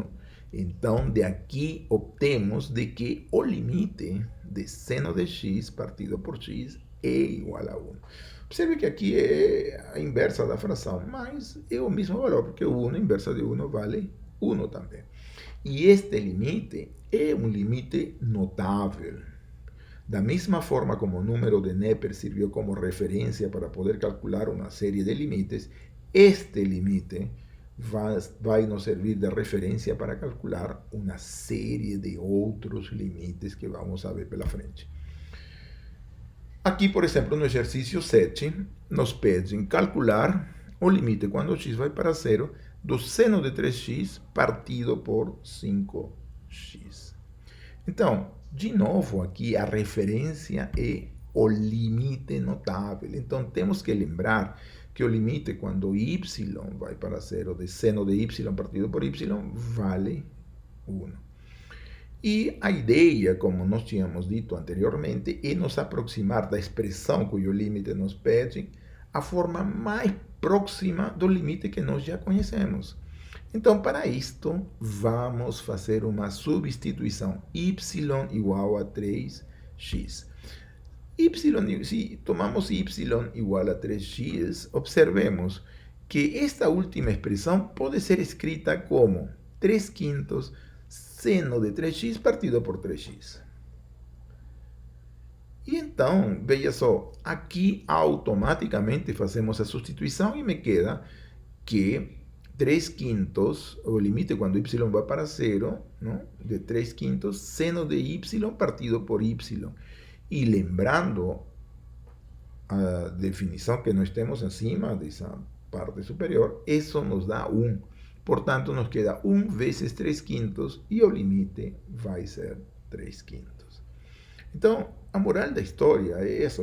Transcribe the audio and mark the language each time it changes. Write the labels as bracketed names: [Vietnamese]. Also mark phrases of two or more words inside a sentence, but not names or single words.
[Portuguese] Então, de aqui obtemos de que o limite de seno de x partido por x é igual a 1. Observe que aqui é a inversa da fração, mas é o mesmo valor, porque 1, a inversa de 1 vale 1 também. E este limite é um limite notável. Da mesma forma como o número de Neper [Spanish] sirvió como referencia para poder calcular una serie de límites, [Portuguese] este límite vai nos servir de referencia para calcular [Spanish] una serie de [Portuguese] outros limites que vamos a ver pela frente. Aqui, por exemplo, no exercício 7, nos pedem calcular o limite quando x vai para 0 do seno de 3x partido por 5x. Então, de novo, aqui a referência é o limite notável. Então, temos que lembrar que o limite quando y vai para 0 de seno de y partido por y vale 1. E a ideia, como nós tínhamos dito anteriormente, é nos aproximar da expressão cujo limite nos pede a forma mais próxima do limite que nós já conhecemos. Então, para isto, vamos fazer uma substituição. Y igual a 3x. Se tomamos y igual a 3x, observemos que esta última expressão pode ser escrita como 3/5 seno de 3x partido por 3x. E então, veja só, aqui automaticamente fazemos a substituição e [Spanish] me queda [Portuguese] que 3/5, o limite quando y vai para 0, ¿no? De 3/5 seno de y partido por y. E lembrando a definição que nós temos acima dessa parte superior, isso nos dá 1. Portanto, [Spanish] nos queda [Portuguese] 1 vezes 3/5 e o limite vai ser 3/5. Então, a moral da história é essa.